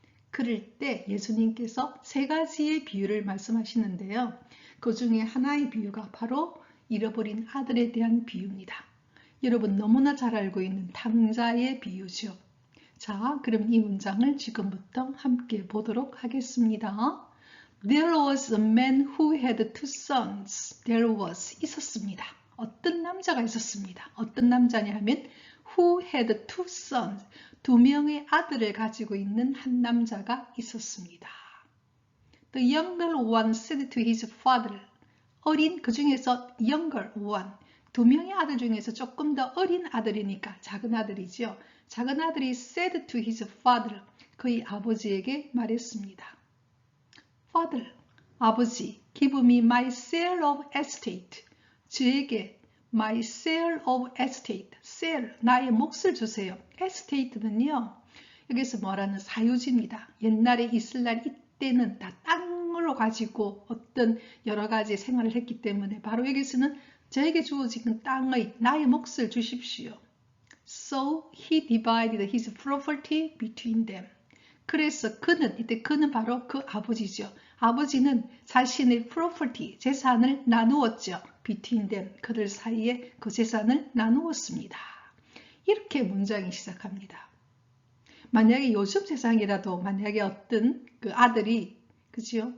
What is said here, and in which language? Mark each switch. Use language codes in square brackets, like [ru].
[ko] 그럴 때 예수님께서 세 가지의 비유를 말씀하시는데요. 그 중에 하나의 비유가 바로 잃어버린 아들에 대한 비유입니다. 여러분 너무나 잘 알고 있는 탕자의 비유죠. 자, 그럼 이 문장을 지금부터 함께 보도록 하겠습니다. [en] There was a man who had two sons. There was, [ko] 있었습니다. 어떤 남자가 있었습니다. [en] 어떤 남자냐 하면 who had two sons. [ko] 두 명의 아들을 가지고 있는 한 남자가 있었습니다. [en] The younger one said to his father. [ko] 어린, 그 중에서 [en] younger one. [ko] 두 명의 아들 중에서 조금 더 어린 아들이니까 작은 아들이죠. [en] 작은 아들이 said to his father. [ko] 그의 아버지에게 말했습니다. [en] Father, [ko] 아버지, [en] give me my share of estate. [ko] 저에게 [en] my share of estate, share, [ko] 나의 몫을 주세요. estate는요, 여기서 말하는 사유지입니다. 옛날에 이스라엘 이때는 다 땅으로 가지고 어떤 여러 가지 생활을 했기 때문에 바로 여기서는 저에게 주어진 땅의 나의 몫을 주십시오. [en] So he divided his property between them. [ko] 그래서 그는, 이때 그는 바로 그 아버지죠. 아버지는 자신의 property, 재산을 나누었죠. [en] between them, [ko] 그들 사이에 그 재산을 나누었습니다. 이렇게 문장이 시작합니다. 만약에 요즘 세상이라도 만약에 어떤 그 아들이 그죠?